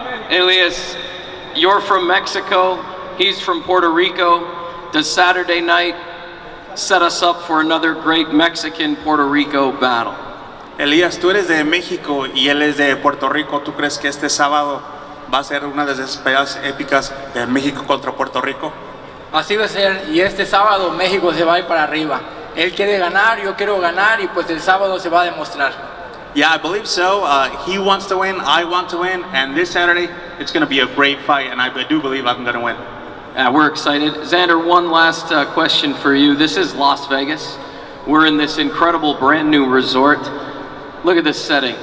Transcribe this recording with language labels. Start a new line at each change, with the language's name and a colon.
English: Elias, you're from Mexico, he's from Puerto Rico. Does Saturday night set us up for another great Mexican-Puerto Rico battle?
Spanish: Elías, tú eres de México y él es de Puerto Rico. ¿Tú crees que este sábado va a ser una de esas peleas épicas de México contra Puerto Rico? Así va a ser, y este sábado México se va a ir para arriba. Él quiere ganar, yo quiero ganar, y pues el sábado se va a demostrar.
English: Yeah, I believe so. He wants to win, I want to win, and this Saturday it's going to be a great fight, and I do believe I'm going to win. We're excited. Xander, one last question for you. This is Las Vegas. We're in this incredible brand new resort. Look at this setting.